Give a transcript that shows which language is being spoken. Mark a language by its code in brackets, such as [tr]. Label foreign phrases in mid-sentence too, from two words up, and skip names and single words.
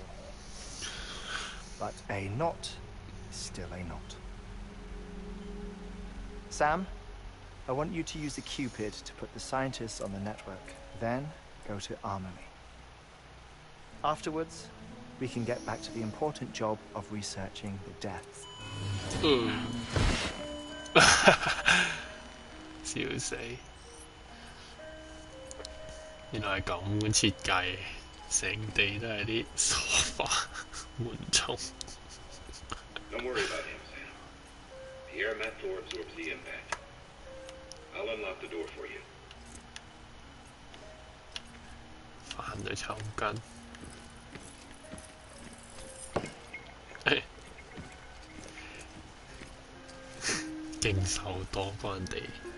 [en] But a knot is still a knot. Sam, I want you to use the Cupid to put the scientists on the network, then go to Amelie. Afterwards, we can get back to the important job of researching the deaths. [yue] 笑死！原來係咁嘅設計，成地都係啲梳化緩衝。 [en] Don't worry about him, Sam. The air mat floor absorbs the impact. I'll unlock the door for you. [yue] 煩到抽筋。勁手多幫人哋。